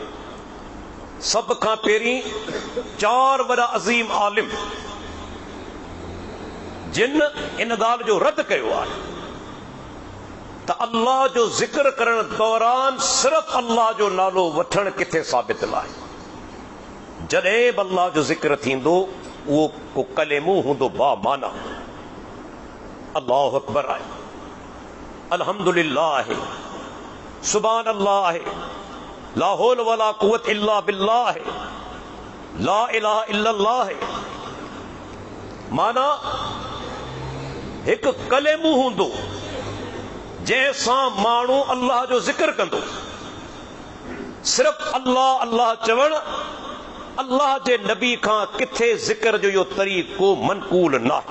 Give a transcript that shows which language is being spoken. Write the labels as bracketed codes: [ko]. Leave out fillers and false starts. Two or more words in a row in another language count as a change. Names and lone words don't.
[sd] सभ खां पहिरीं 4 वॾा अज़ीम आलिम जिन इन ॻाल्हि जो रद्द कयो आहे त अल्लाह जो ज़िक्र करण दौरान सिर्फ़ अल्लाह जो नालो वठण किथे साबित न आहे। जॾहिं बि अल्लाह जो ज़िक्र थींदो उहो को कलेमो हूंदो बा माना। [ar] الله أكبر [sd] आहे, अल्हम्दुलिल्लाह आहे, [ar] سبحان الله [sd] आहे, [ar] لا حول ولا قوة إلا بالله आहे, لا إله إلا الله है। [sd] माना हिकु कलेमो हूंदो जंहिंसां माण्हू अल्लाह जो ज़िक्र कंदो। सिर्फ़ अल्लाह अल्लाह चवण अल्लाह जे नबी खां किथे ज़िक्र जो इहो तरीक़ो मनकूल न आहे।